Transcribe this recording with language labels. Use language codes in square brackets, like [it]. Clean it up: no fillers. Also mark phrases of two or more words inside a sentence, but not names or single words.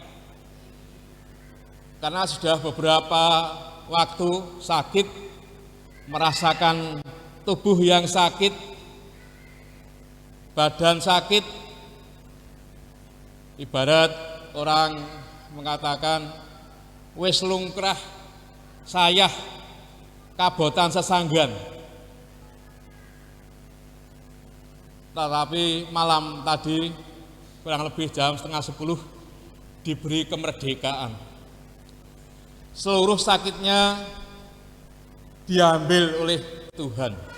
[id] Karena sudah beberapa waktu sakit, merasakan tubuh yang sakit, badan sakit, ibarat orang mengatakan [jv] wis lungkrah sayah kabotan sesanggan. [id] Tetapi malam tadi kurang lebih jam 9:30 diberi kemerdekaan. Seluruh sakitnya diambil oleh Tuhan.